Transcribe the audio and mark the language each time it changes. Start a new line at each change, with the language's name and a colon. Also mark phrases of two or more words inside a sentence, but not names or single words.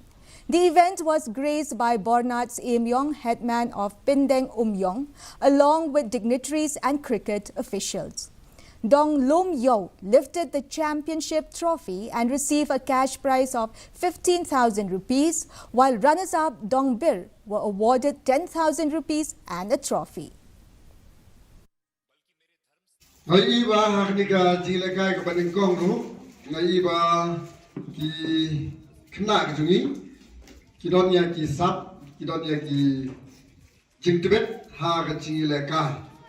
English: The event was graced by Bornats Amyong, headman of Pindeng Umyong, along with dignitaries and cricket officials. Dong Lom Yo lifted the championship trophy and received a cash prize of 15,000 rupees, while runners-up Dong Bir were awarded 10,000 rupees and a trophy.
Khasi: Kidonya ki sap, kidonya ki jingtibet ha ka chingileka.